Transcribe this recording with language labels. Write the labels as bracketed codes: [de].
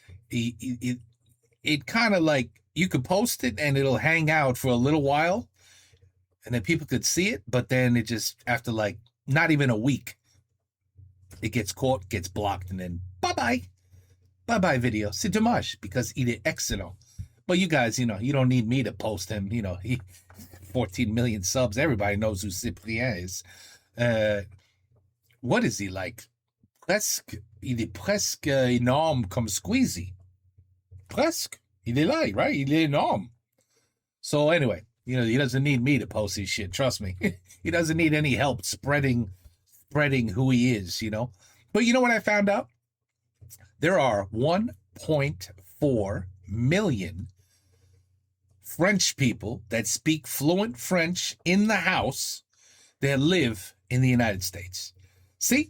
[en] It kind of like you could post it and it'll hang out for a little while and then people could see it, but then it just, after like not even a week, it gets caught, gets blocked, and then bye-bye. Bye-bye video. [fr] C'est dommage [en] because [fr] il est excellent. [en] But you guys, you know, you don't need me to post him. You know, 14 million subs. Everybody knows who Cyprien is. What is he like? [fr] Il est presque énorme comme Squeezie. Presque. Il est là, right? Il est énorme. [en] So anyway, you know, he doesn't need me to post his shit. Trust me. He doesn't need any help spreading who he is, you know. But you know what I found out? There are 1.4 million French people that speak fluent French in the house that live in the United States. See?